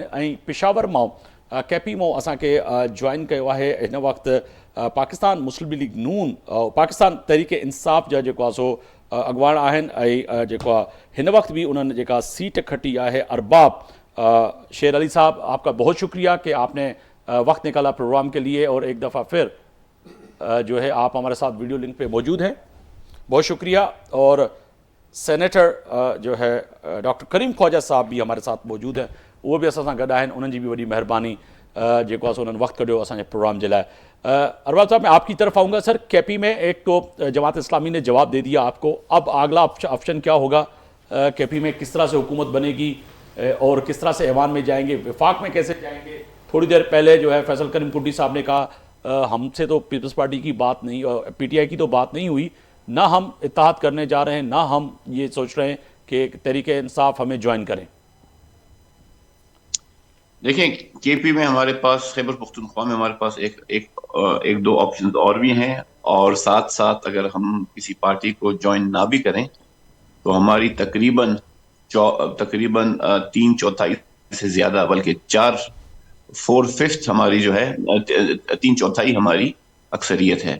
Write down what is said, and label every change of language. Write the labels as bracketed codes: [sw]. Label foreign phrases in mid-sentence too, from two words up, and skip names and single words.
[sd] ऐं पेशावर मां KP मां असांखे जॉइन कयो आहे हिन वक़्तु पाकिस्तान मुस्लिम लीग नून पाकिस्तान तहरीक इंसाफ़ जा जेको आहे सो अॻुवान आहिनि ऐं जेको आहे हिन वक़्तु बि उन्हनि जेका सीट खटी आहे [ur] ارباب شیر علی صاحب، آپ کا بہت شکریہ کہ آپ نے وقت نکالا پروگرام کے لیے اور ایک دفعہ پھر جو ہے آپ ہمارے ساتھ ویڈیو لنک پہ موجود ہیں، بہت شکریہ. اور سینیٹر جو ہے ڈاکٹر کریم خواجہ صاحب بھی ہمارے ساتھ موجود ہیں، وہ بھی [sd] असां सां गॾु आहिनि, उन्हनि जी बि वॾी महिरबानी जेको आहे सो उन्हनि वक़्तु कढियो असांजे प्रोग्राम जे लाइ। [ur] ارباب صاحب میں آپ کی طرف آؤں گا۔ سر کے پی میں ایک تو جماعت اسلامی نے جواب دے دیا آپ کو، اب اگلا آپشن کیا ہوگا? KP میں کس طرح سے حکومت بنے گی اور کس طرح سے ایوان میں جائیں گے، وفاق میں کیسے جائیں گے? تھوڑی دیر پہلے جو ہے فیصل کریم کنڈی صاحب نے کہا ہم سے تو پیپلز پارٹی کی بات نہیں اور PTI کی تو بات نہیں ہوئی, نہ ہم اتحاد کرنے جا رہے ہیں، نہ ہم یہ سوچ رہے ہیں کہ تحریک انصاف ہمیں جوائن کریں؟ دیکھیں کے پی میں ہمارے پاس، خیبر پختونخوا میں ہمارے پاس ایک دو آپشن اور بھی ہیں، اور ساتھ ساتھ اگر ہم کسی پارٹی کو جوائن نہ بھی کریں تو ہماری تقریباً 3/4 سے زیادہ، بلکہ 4/5 ہماری جو ہے 3/4 ہماری اکثریت ہے۔